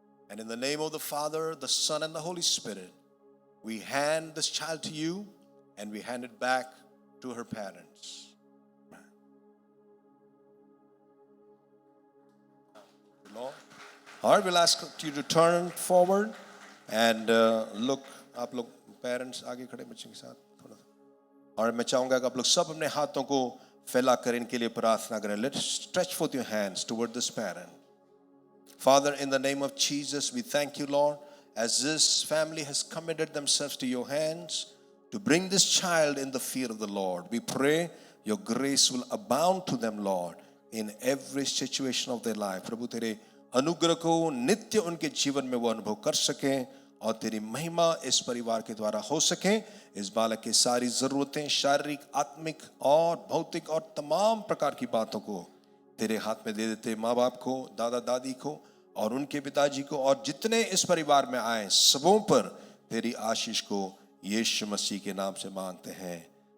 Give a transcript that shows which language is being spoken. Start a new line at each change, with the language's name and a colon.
English: And in the name of the Father, the Son, and the Holy Spirit, we hand this child to you and we hand it back to her parents. Lord. All right, we'll ask you to turn forward and look.
Hindi: आप लोग parents आगे खड़े बच्चे के साथ थोड़ा सा। और मैं चाहूंगा कि आप लोग सब अपने हाथों को फैला कर इनके लिए प्रार्थना करें।
English: Let's stretch forth your hands toward this parent. Father, in the name of Jesus, we thank you, Lord, as this family has committed themselves to your hands to bring this child in the fear of the Lord. We pray your grace will abound to them, Lord, in every situation of their life.
Hindi: प्रभु तेरे अनुग्रह को नित्य उनके जीवन में वो अनुभव कर सकें और तेरी महिमा इस परिवार के द्वारा हो सके। इस बालक की सारी जरूरतें शारीरिक, आत्मिक और भौतिक और तमाम प्रकार की बातों को तेरे हाथ में दे देते। माँ बाप को, दादा दादी को और उनके पिताजी को और जितने इस परिवार में आए सबों पर तेरी आशीष को यीशु मसीह के नाम से मांगते हैं।